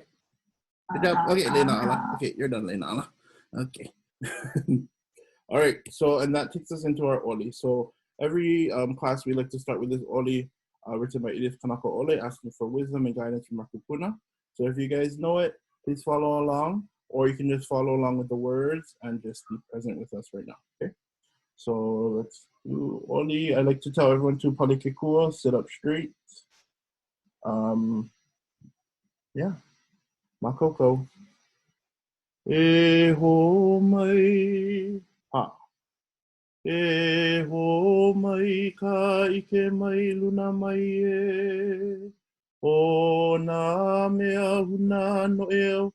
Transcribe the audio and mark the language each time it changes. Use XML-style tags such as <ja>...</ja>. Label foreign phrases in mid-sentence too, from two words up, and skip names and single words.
<en>Good job. Okay, Leina ʻAʻA. Okay, you're done, Leina ʻAʻA. Okay. All right. So, and that takes us into our oli. So every class we like to start with this oli written by Edith Kanaka Ole, asking for wisdom and guidance from our kupuna. So if you guys know it, please follow along, or you can just follow along with the words and just be present with us right now. Okay. So let's do oli. I like to tell everyone to palikekua, sit up straight. Yeah. Makoko.</en> <haw>E ho mai ha. E ho mai ka ike mai luna mai e. O nā mea huna no eo.</haw>